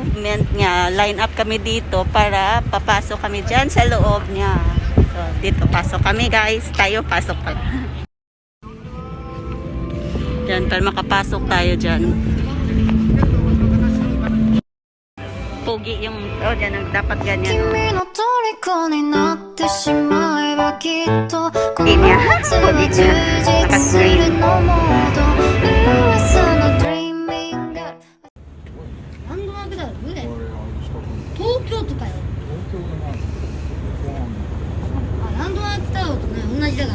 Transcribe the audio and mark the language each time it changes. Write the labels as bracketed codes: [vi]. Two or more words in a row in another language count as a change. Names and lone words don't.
[tl] convenient nga. Line up kami dito para papasok kami dyan sa loob niya. So, dito pasok kami guys. Tayo pasok pala. Dyan, para makapasok tayo dyan. Pogi yung, oh, dyan, dapat ganyan. Oh. Ini ya, pogi niya. Naka-green. [ja] 東京とかよ。あ、ランドマークタワーとね、同じだから。